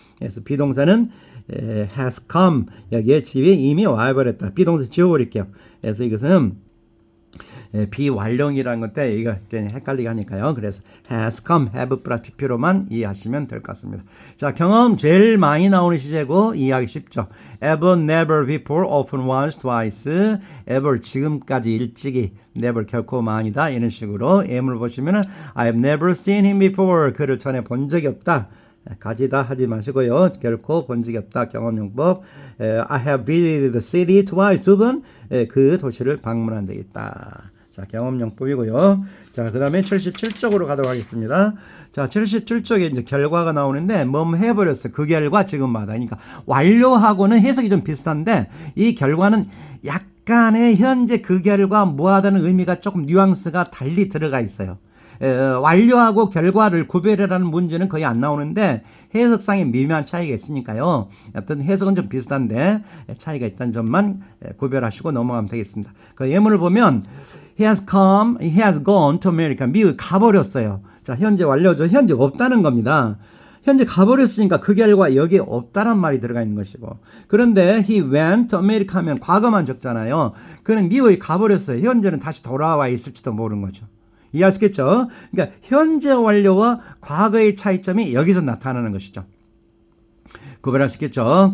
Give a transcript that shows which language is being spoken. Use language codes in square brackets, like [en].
[ko] 그래서 비동사는 has come. 여기에 집에 이미 와버렸다. 비동사 지워버릴게요. 그래서 이것은 비완료형이라는 건데 이거 괜히 헷갈리게 하니까요. 그래서 has come, have 플러스 pp로만 이해하시면 될 것 같습니다. 자, 경험 제일 많이 나오는 시제고 이해하기 쉽죠. [en] ever, never, before, often, once, twice, ever [ko] 지금까지 일찍이, [en] never [ko] 결코 아니다 이런 식으로 M을 보시면은 [en] I have never seen him before. [ko] 그를 전에 본 적이 없다. 가지다 하지 마시고요. 결코 본 적이 없다. 경험용법. [en] I have visited the city twice. [ko] 2번 그 도시를 방문한 적이 있다. 자, 경험용법이고요. 자, 그 다음에 77쪽으로 가도록 하겠습니다. 자, 77쪽에 이제 결과가 나오는데, 해버렸어요. 그 결과 지금마다. 그러니까, 완료하고는 해석이 좀 비슷한데, 이 결과는 약간의 현재 그 결과 무하다는 의미가 조금 뉘앙스가 달리 들어가 있어요. 완료하고 결과를 구별하라는 문제는 거의 안 나오는데 해석상의 미묘한 차이가 있으니까요. 어떤 해석은 좀 비슷한데 차이가 있다는 점만 구별하시고 넘어가면 되겠습니다. 그 예문을 보면 [en] He has come, he has gone to America. [ko] 미국에 가버렸어요. 자, 현재 완료죠. 현재 없다는 겁니다. 현재 가버렸으니까 그 결과 여기에 없다란 말이 들어가 있는 것이고. 그런데 [en] he went to America [ko] 하면 과거만 적잖아요. 그는 미국에 가버렸어요. 현재는 다시 돌아와 있을지도 모르는 거죠. 이해할 수 있겠죠? 그러니까 현재 완료와 과거의 차이점이 여기서 나타나는 것이죠. 구별할 수 있겠죠?